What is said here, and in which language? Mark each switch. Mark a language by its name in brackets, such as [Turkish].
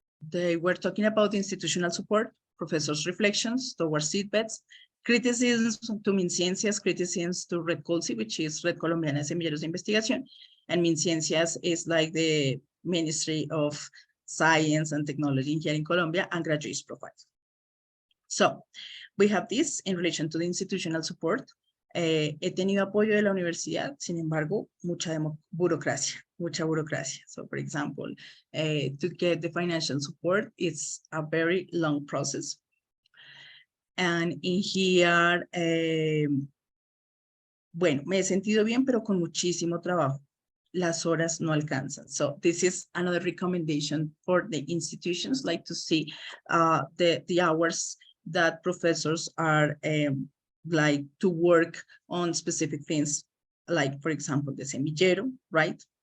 [English] They were talking about institutional support, professors' reflections towards seedbeds, criticisms to MinCiencias, criticisms to Red Colsi, which is Red Colombiana de Semilleros de Investigación, and MinCiencias is like the Ministry of Science and Technology here in Colombia, and graduates profiles. So we have this in relation to the institutional support. [Spanish] He tenido apoyo de la universidad, sin embargo, mucha burocracia. [English] So for example, to get the financial support, it's a very long process. And in here, [Spanish] bueno, me he sentido bien, pero con muchísimo trabajo. Las horas no alcanzan. [English] So this is another recommendation for the institutions, like to see the hours that professors are like to work on specific things, like for example, the semillero, right?